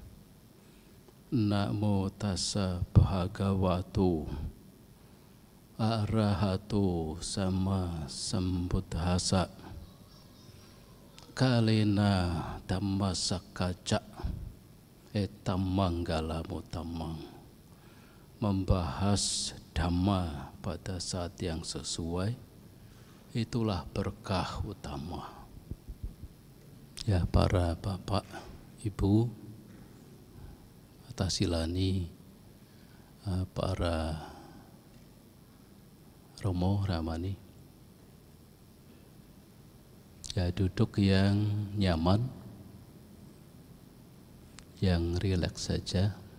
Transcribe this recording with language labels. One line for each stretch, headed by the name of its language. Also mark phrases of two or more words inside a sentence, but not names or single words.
Pali: Namo tassa bhagavato arahato sama sambuddhassa. Kalena Dhamma Sakkaca Etamanggalamuttamang,
Indonesian: membahas Dhamma pada saat yang sesuai, itulah berkah utama. Ya, para bapak, ibu, Tasilani, para Romo, Ramani, ya, duduk yang nyaman, yang rileks saja.